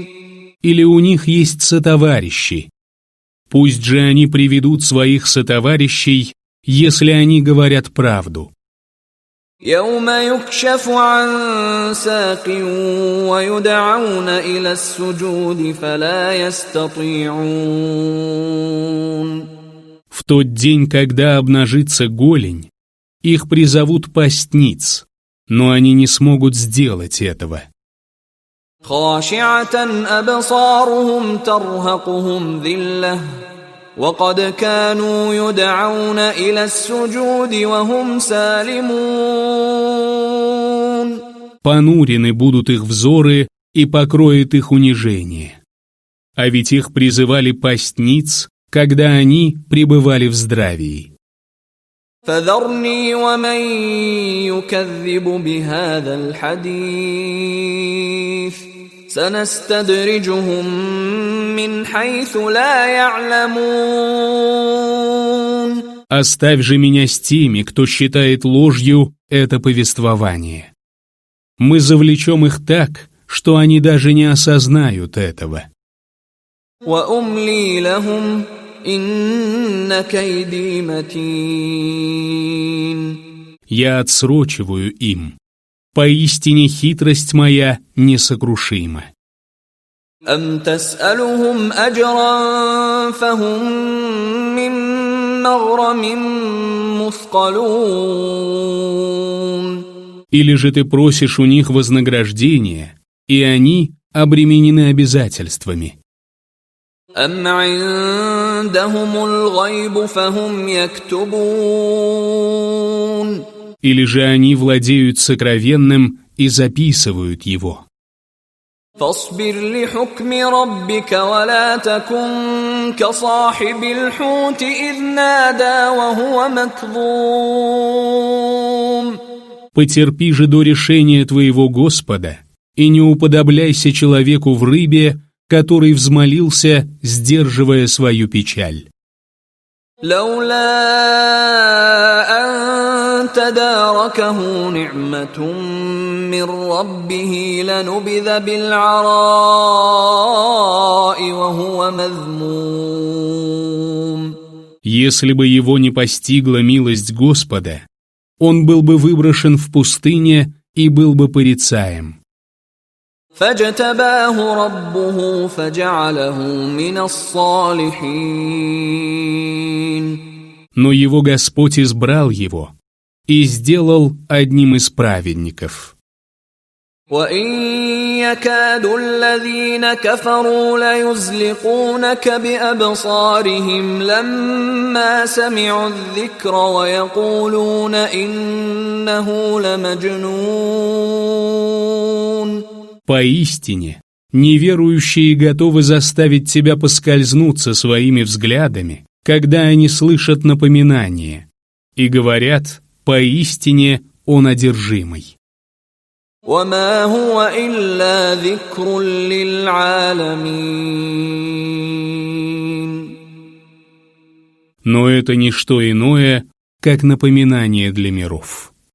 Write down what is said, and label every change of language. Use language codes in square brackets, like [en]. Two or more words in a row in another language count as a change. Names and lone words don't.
[ru] Или у них есть сотоварищи? Пусть же они приведут своих сотоварищей, если они говорят правду. [ar] يوم يكشف عن ساق ويدعون إلى السجود فلا يستطيعون [ru] В тот день, когда обнажится голень, их призовут пасть ниц, но они не смогут сделать этого. [ar] خاشعة أبصارهم ترهقهم ذلة وقد كانوا يدعون إلى السجود وهم سالمون. [ru] Понурены будут их взоры и покроет их унижение. А ведь их призывали пасть ниц, когда они пребывали в здравии. [ar] فذرني ومن يكذب بهذا الحديث سنستدرجهم من حيث لا يعلمون. [ru] Оставь же меня с теми, кто считает ложью это повествование. Мы завлечем их так, что они даже не осознают этого. [ar] وأملي لهم إن كيدي متين. [ru] Я отсрочиваю им. Поистине хитрость моя несокрушима. [ar] أم تسألهم أجرا فهم من مغرم مثقلون. [ru] Или же ты просишь у них вознаграждения, и они обременены обязательствами. [ar] أم عندهم الغيب فهم يكتبون. [ru] Или же они владеют сокровенным и записывают его. [ar] فاصبر لحكم ربك ولا تكن كصاحب الحوت إذ نادى وهو مكظوم. [ru] Потерпи же до решения твоего Господа, и не уподобляйся человеку в рыбе, который взмолился, сдерживая свою печаль. [ar] لولا أن تداركه نعمة من ربه لنبذ بالعراء وهو مذموم. [ru] Если бы его не постигла милость Господа, он был бы выброшен в пустыне и был бы порицаем. [ar] فاجتباه ربه فجعله من الصالحين. [ru] Но его Господь избрал его и сделал одним из праведников. [ar] وإن يكاد الذين كفروا ليزلقونك بأبصارهم لما سمعوا الذكر ويقولون إنه لمجنون. [ru] Поистине, неверующие готовы заставить тебя поскользнуться своими взглядами, когда они слышат напоминание, и говорят, поистине он одержимый. [ar] وما هو إلا ذكر للعالمين. [ru] Но это не что иное, как напоминание для миров.